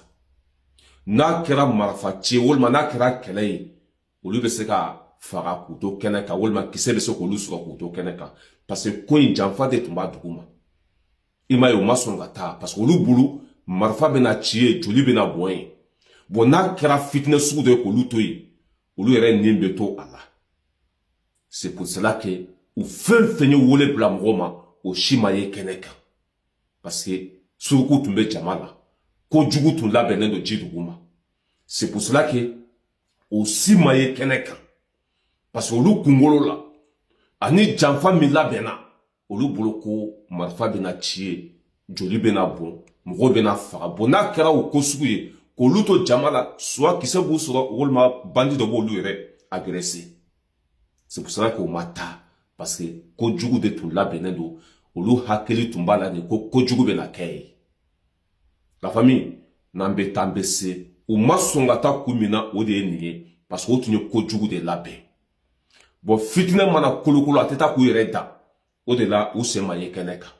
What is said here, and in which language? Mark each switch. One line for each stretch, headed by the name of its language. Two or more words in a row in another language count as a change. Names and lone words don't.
Bambara: N'a kɛra marifaci ye walima n'a kɛra kɛlɛ ye olu bɛ se ka faga k'u to kɛnɛ kan walima kisɛ bɛ se k'olu sɔrɔ k'u to kɛnɛ kan
French: parce que
Bambara: ko in janfa de tun b'a dugu ma. I m'a ye u ma sɔn ka taa
French: parce que
Bambara: olu bolo marifa bɛna ci ye joli bɛna bɔn yen. Bon n'a kɛra fitinɛ sugu dɔ ye k'olu to yen olu yɛrɛ nin bɛ to a la.
French: C'est pour cela que
Bambara: u fɛn fɛn ye wele bila mɔgɔ ma o si ma ye kɛnɛ kan
French: parce que
Bambara: suruku tun bɛ jama la kojugu tun labɛnnen don ji dugu ma.
French: C'est pour cela que
Bambara: o si ma ye kɛnɛ kan
French: parce que
Bambara: olu kunkolo la ani janfa min labɛnna olu bolo ko marifa bɛna ci ye joli bɛna bɔn mɔgɔw bɛna faga. Bon n'a kɛra o ko sugu ye k'olu to jama la soit kisɛ b'u sɔrɔ walima bandi dɔ b'olu yɛrɛ agresser.
French: C'est pour cela qu'on m'a
Bambara: taa
French: parce que
Bambara: kojugu de tun labɛnnen don olu hakili tun b'a la de ko kojugu bɛna kɛ ye.
French: La famille
Bambara: n'an bɛ taa an bɛ se u ma sɔn ka taa kun min na o de ye nin ye
French: parce que
Bambara: o tun ye kojugu de labɛn. Bon fitinɛ mana kolokolo a tɛ taa k'u yɛrɛ da o de la u sen ma ye kɛnɛ kan.